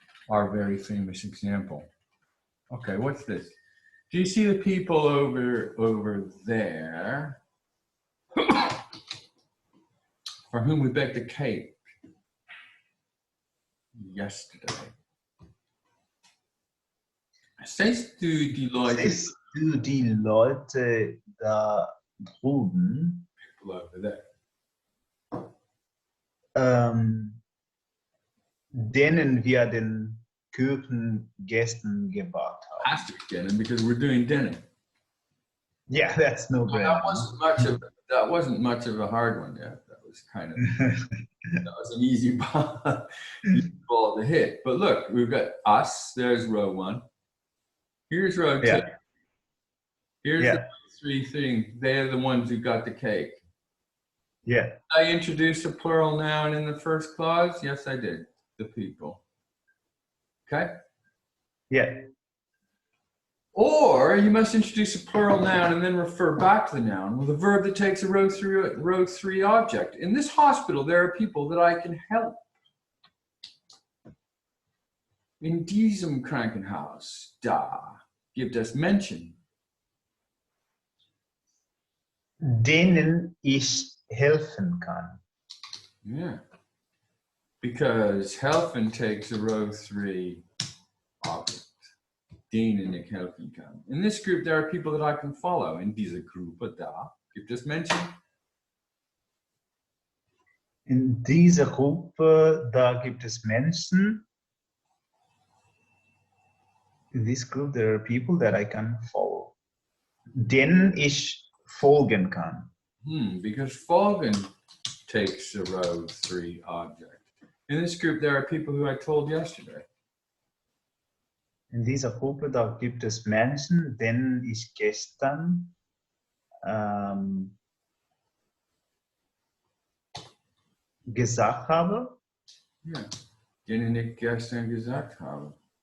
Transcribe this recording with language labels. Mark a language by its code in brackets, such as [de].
[en] Our very famous example. Okay, what's this? Do you see the people over there for whom we baked a cake yesterday? [de] Siehst du die Leute? Siehst du die Leute da drüben? [en] People over there. [de] Denen wir den Kirchengästen gebracht haben. [en] Has to be dinner because we're doing dinner. Yeah, that's no brainer. That wasn't much of a hard one yet. That was kind of that was an easy ball to hit. But look, we've got us. There's row 1. Here's row 2. Here's the 3 things. They're the ones who got the cake. Yeah. I introduced a plural noun in the first clause. Yes, I did. The people. Okay? Yeah. Or you must introduce a plural noun and then refer back to the noun with a verb that takes a row 3 object. In this hospital, there are people that I can help. [de] In diesem Krankenhaus, da gibt es Menschen. Denen ich helfen kann. [en] Yeah. Because helfen takes a row 3 object. [de] Denen ich helfen kann. [en] In this group, there are people that I can follow. [de] In dieser Gruppe da gibt es Menschen. In dieser Gruppe, da gibt es Menschen. [en] In this group, there are people that I can follow. [de] Denen ich folgen kann. [en] Because folgen takes a row 3 object. In this group, there are people who I told yesterday. [de] In dieser Gruppe, da gibt es Menschen, denen ich gestern gesagt habe. [en] Yeah. [de] Denen ich gestern gesagt habe.